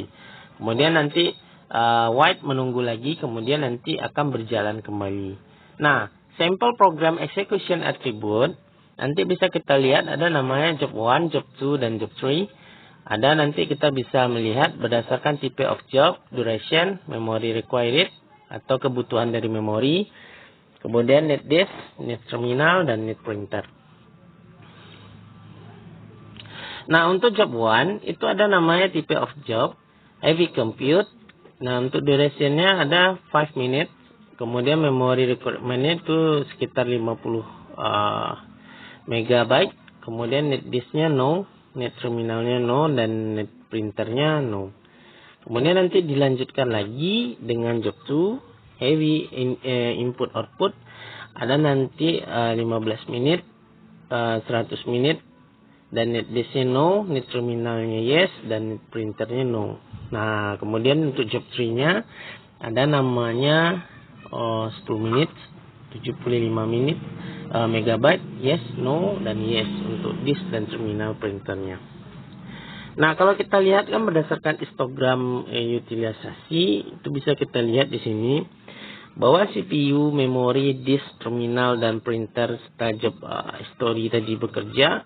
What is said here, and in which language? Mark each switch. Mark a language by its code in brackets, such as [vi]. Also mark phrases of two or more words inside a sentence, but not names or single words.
[id] Kemudian nanti wait menunggu lagi, kemudian nanti akan berjalan kembali. Nah, sampel [en] program execution attribute [id] nanti bisa kita lihat ada namanya job 1, job 2, dan job 3. Ada nanti kita bisa melihat berdasarkan [en] type of job, duration, memory required [id] atau kebutuhan dari memori, kemudian [en] need disk, need terminal, [id] dan [en] need printer. [id] Nah, untuk job 1 itu ada namanya [en] type of job, heavy compute. [id] Nah, untuk durationnya ada 5 minutes. Kemudian [en] memory requirement [id] itu sekitar 50 megabyte. Kemudian net disknya no, net terminalnya no, dan net printernya no. Kemudian nanti dilanjutkan lagi dengan job 2, [en] heavy input output. [id] Ada nanti 15 menit, 100 menit, dan net disknya no, net terminalnya yes, dan net printernya no. Nah, kemudian untuk job 3-nya ada namanya 10 menit, 75 menit, megabyte, yes, no, dan yes untuk disk dan terminal printernya. Nah, kalau kita lihat kan berdasarkan histogram utilisasi, itu bisa kita lihat di sini bahwa CPU, memori, disk, terminal, dan printer serta job history tadi bekerja.